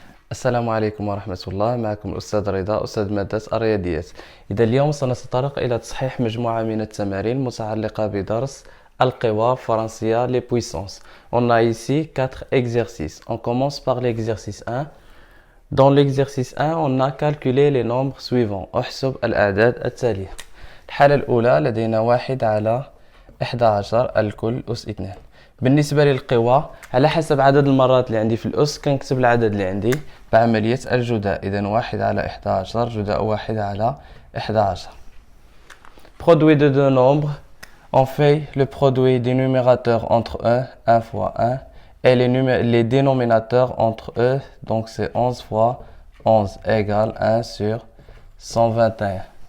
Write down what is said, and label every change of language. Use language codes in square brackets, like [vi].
[ar] السلام عليكم ورحمة الله. معكم الأستاذ رضا، أستاذ مادة الرياضيات. إذا اليوم سنتطرق إلى تصحيح مجموعة من التمارين المتعلقة بدرس القوى فرنسية [fr] les puissances. On a ici 4 exercices. On commence par l'exercice 1. Dans l'exercice 1, on a calculé les nombres suivants. [ar] احسب الأعداد التالية. الحالة الأولى لدينا 1 على 11 الكل أس 2. بالنسبة للقوى على حسب عدد المرات اللي عندي في الأس كنكتب العدد اللي عندي بعملية الجداء. إذن 1 على 11 جداء 1 على 11. [fr] Produit de deux nombres. On fait le produit des numérateurs entre eux, 1 fois 1, et les dénominateurs entre eux, donc c'est 11 fois 11 égale 1 sur 121.